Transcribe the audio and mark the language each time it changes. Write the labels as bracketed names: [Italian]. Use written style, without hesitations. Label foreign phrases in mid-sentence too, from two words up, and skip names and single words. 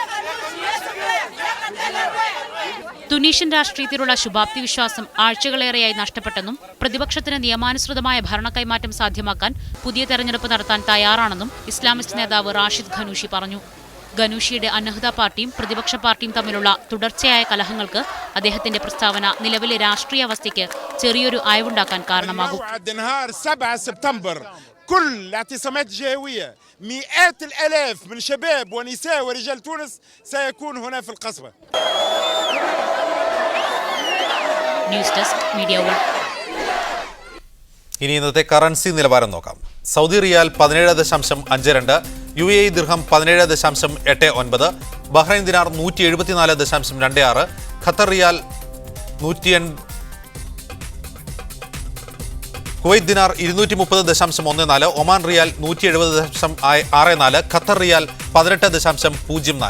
[Malayalam] തുനീഷ്യൻ രാഷ്ട്രീയത്തിലുള്ള ശുഭാപ്തി വിശ്വാസം ആഴ്ചകളേറെയായി നഷ്ടപ്പെട്ടെന്നും പ്രതിപക്ഷത്തിന് നിയമാനുസൃതമായ ഭരണ കൈമാറ്റം സാധ്യമാക്കാൻ പുതിയ തെരഞ്ഞെടുപ്പ് നടത്താൻ തയ്യാറാണെന്നും ഇസ്ലാമിസ്റ്റ് നേതാവ് റാഷിദ് ഖനൂഷി പറഞ്ഞു. ഖനൂഷിയുടെ അന്നഹ്ദ പാർട്ടിയും പ്രതിപക്ഷ പാർട്ടിയും തമ്മിലുള്ള തുടർച്ചയായ കലഹങ്ങൾക്ക് അദ്ദേഹത്തിന്റെ പ്രസ്താവന നിലവിലെ രാഷ്ട്രീയ അവസ്ഥയ്ക്ക് ചെറിയൊരു അയവുണ്ടാക്കാൻ കാരണമാകും. [Arabic] كل الاعتصامات الجهوية 100,000 من شباب ونساء ورجال تونس سيكون هنا في القصبة. [English] News Desk Media 1. [Malayalam] ഇനി ഇന്നത്തെ കറൻസി നിലവാരം നോക്കാം. സൗദി റിയാൽ 17.52, UAE ദിർഹം 17.89, ബഹ്റൈൻ ദിനാർ 174.26, ഖത്തർ റിയാൽ 180, കുവൈത്ത് ദിനാർ 230.14, ഒമാൻ റിയാൽ 170.64, ഖത്തർ റിയാൽ 18.04.